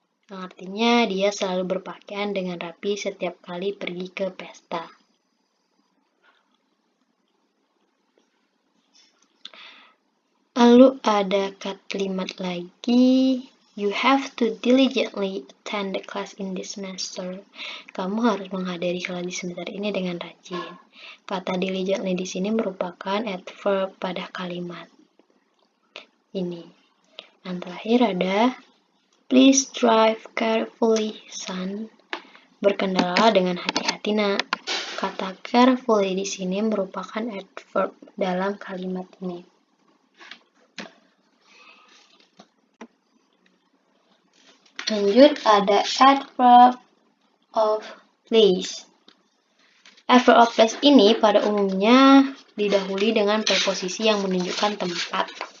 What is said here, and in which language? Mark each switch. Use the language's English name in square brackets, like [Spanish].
[Indonesian] Artinya dia selalu berpakaian dengan rapi setiap kali pergi ke pesta. Lalu ada kalimat lagi, [English] you have to diligently attend the class in this semester. [Indonesian] Kamu harus menghadiri kelas di semester ini dengan rajin. Kata diligently di sini merupakan adverb pada kalimat ini. Yang terakhir ada [English] please drive carefully, son. [Indonesian] Berkendara dengan hati-hati, nak. Kata carefully di sini merupakan adverb dalam kalimat ini. Lanjut ada adverb of place. Adverb of place ini pada umumnya didahului dengan preposisi yang menunjukkan tempat.